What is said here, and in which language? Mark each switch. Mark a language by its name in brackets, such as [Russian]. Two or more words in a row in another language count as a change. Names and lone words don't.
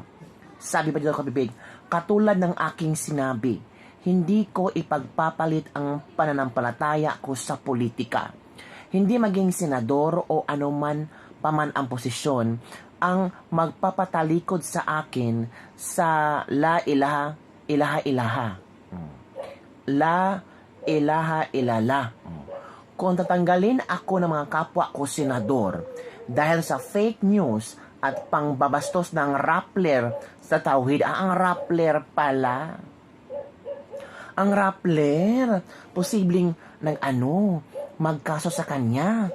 [Filipino] Sabi pa dito kabibig, katulad ng aking sinabi, hindi ko ipagpapalit ang pananampalataya ko sa politika. Hindi maging senador o anuman paman ang posisyon ang magpapatalikod sa akin sa [Arabic] لا إله إله. لا إله إلا الله. [Filipino] Kung tatanggalin ako ng mga kapwa ko senador dahil sa [English] fake news [Filipino] at pangbabastos ng rappler sa tauhid. Ang rappler pala. Ang rappler, posibleng magkaso sa kanya.